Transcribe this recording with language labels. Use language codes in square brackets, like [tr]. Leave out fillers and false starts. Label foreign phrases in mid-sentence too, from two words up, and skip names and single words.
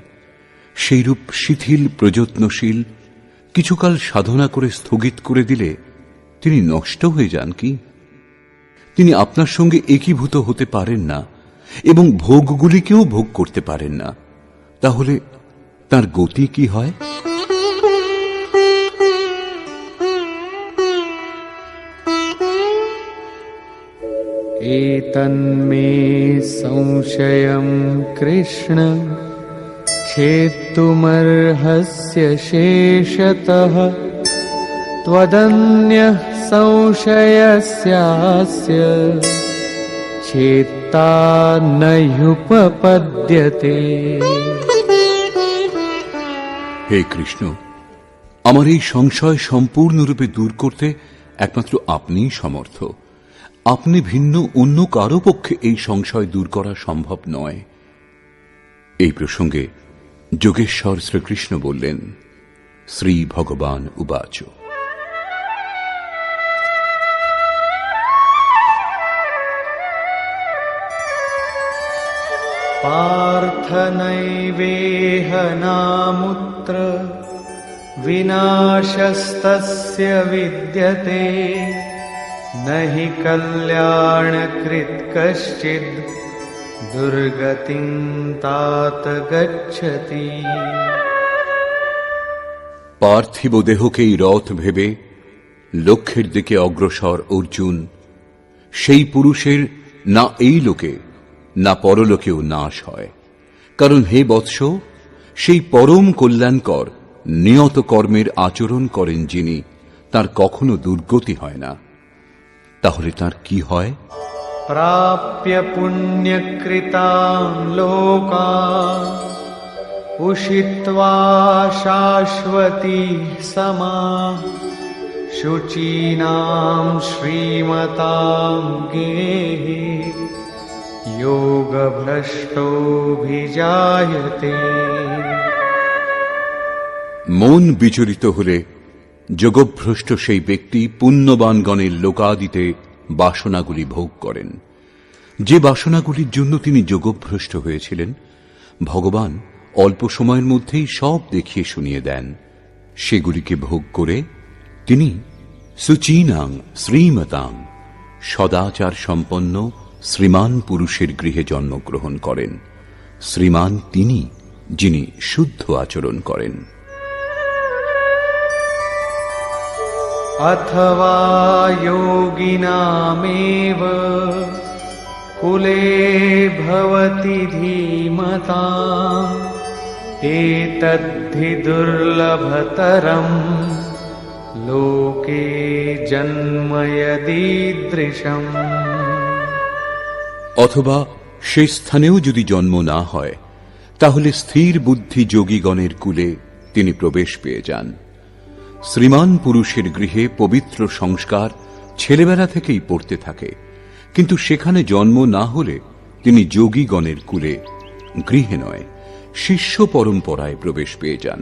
[bn] সেইরূপ শিথিল প্রযত্নশীল কিছুকাল সাধনা করে স্থগিত করে দিলে তিনি নষ্ট হয়ে যান কি? তিনি আপনার সঙ্গে একীভূত হতে পারেন না এবং ভোগগুলিকেও ভোগ করতে পারেন না, তাহলে তার গতি কি হয়? [sa] एतन्मे संशयं कृष्ण छेत्तुमर्हस्य शेषतः त्वदन्यः संशयस्यास्य चेत्ता नह्युपपद्यते। [bn] হে কৃষ্ণ, আমার এই সংশয় সম্পূর্ণরূপে দূর করতে একমাত্র আপনিই সমর্থ। আপনি ভিন্ন অন্য কারো পক্ষে এই সংশয় দূর করা সম্ভব নয়। এই প্রসঙ্গে যোগেশ্বর শ্রীকৃষ্ণ বললেন, [sa] শ্রী ভগবান উবাচ। पार्थ नैवेह नामुत्र विनाशस्तस्य विद्यते न हि कल्याणकृत् कश्चिद् दुर्गतिं तात गच्छति। [bn] পার্থিব দেহকেই রথ ভেবে লক্ষ্যের দিকে অগ্রসর অর্জুন, সেই পুরুষের না এই লোকে না পরলোকেও নাশ হয়। কারণ হে বৎস, সেই পরম কল্যাণকর নিয়ত কর্মের আচরণ করেন যিনি, তার কখনো দুর্গতি হয় না। তাহলে তার কি হয়? [sa] प्राप्य पुण्यकृतान् लोकान् उषित्वा शाश्वती समाः शुचीनां श्रीमतां गेहे योगभ्रष्टोऽभिजायते। [bn] মন বিচলিত হলে যোগভ্রষ্ট সেই ব্যক্তি পুণ্যবানগণের লোকাদিতে বাসনাগুলি ভোগ করেন। যে বাসনাগুলির জন্য তিনি যোগভ্রষ্ট হয়েছিলেন, ভগবান অল্প সময়ের মধ্যেই সব দেখিয়ে শুনিয়ে দেন। সেগুলিকে ভোগ করে তিনি [sa] সুচীনাং শ্রীমতাং [bn] সদাচার সম্পন্ন শ্রীমান পুরুষের গৃহে জন্মগ্রহণ করেন। শ্রীমান তিনি, যিনি শুদ্ধ আচরণ করেন। [sa] अथवा योगिनामेव कुले भवति धीमताम् एतद्धि दुर्लभतरम् लोके जन्म यदीदृशम्। [bn] অথবা সে স্থানেও যদি জন্ম না হয়, তাহলে স্থির বুদ্ধি যোগীগণের কুলে তিনি প্রবেশ পেয়ে যান। শ্রীমান পুরুষের গৃহে পবিত্র সংস্কার ছেলেবেলা থেকেই পড়তে থাকে, কিন্তু সেখানে জন্ম না হলে তিনি যোগীগণের কুলে, গৃহে নয় শিষ্য পরম্পরায় প্রবেশ পেয়ে যান।